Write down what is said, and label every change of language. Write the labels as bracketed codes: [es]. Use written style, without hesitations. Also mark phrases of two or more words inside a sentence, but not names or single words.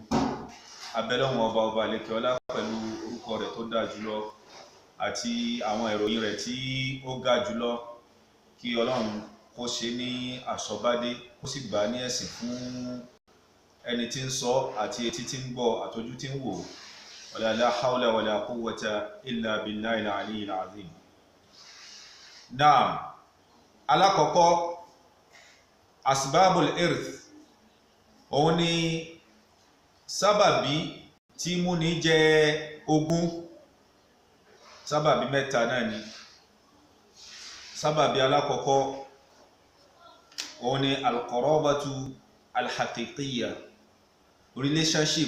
[yo] Abẹ́lọ́hun ọba lékè ọlá pẹ̀lú orúkọ rẹ̀ tó dáa jùlọ àti àwọn ìròyìn rẹ̀ tí ó ga jùlọ, kí Ọlọ́run kó ṣe ní àsọbádé, kó sì gbà ní ẹ̀sìn fún ẹni tí ń sọ àti etí tí ń gbọ́ àtọjú tí ń wò. [ar] ولا حول ولا قوة إلا بالله العلي العظيم. [yo] Naam, alákọ̀ọ́kọ́ [ar] أسباب الإرث, [yo] òun ni sábàbí tí mú ní jẹ ogún. Sábàbí mẹ́ta náà ni. Sábàbí alákọ̀ọ́kọ́ òun ni [ar] القرابة الحقيقية, [yo] relationship.